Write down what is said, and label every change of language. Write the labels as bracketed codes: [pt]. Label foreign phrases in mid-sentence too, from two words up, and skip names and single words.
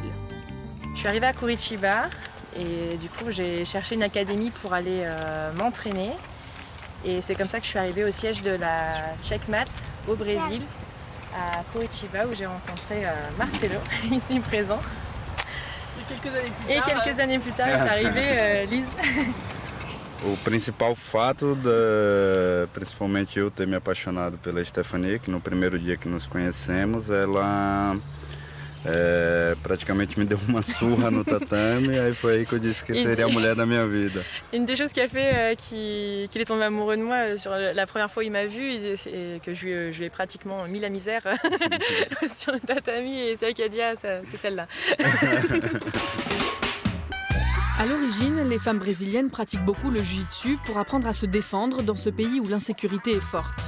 [fr] Je suis arrivée à Curitiba et du coup j'ai cherché une académie pour aller m'entraîner. Et c'est comme ça que je suis arrivée au siège de la Checkmat au Brésil, à Curitiba, où j'ai rencontré Marcelo, ici présent. Et quelques années plus tard est arrivée Lise. [pt] O principal fato, principalmente eu ter me apaixonado pela Stephanie, que no primeiro dia que nos conhecemos, ela praticamente me deu uma surra no tatame, e aí foi aí que eu disse que seria a mulher da minha vida. [fr] Une des choses qui a fait qu'il est tombé amoureux de moi sur la première fois où il m'a vue, et que je lui ai pratiquement mis la misère sur le tatami, et c'est elle qui a dit « Ah, c'est celle-là ». À l'origine, les femmes brésiliennes pratiquent beaucoup le jiu-jitsu pour apprendre à se défendre dans ce pays où l'insécurité est forte.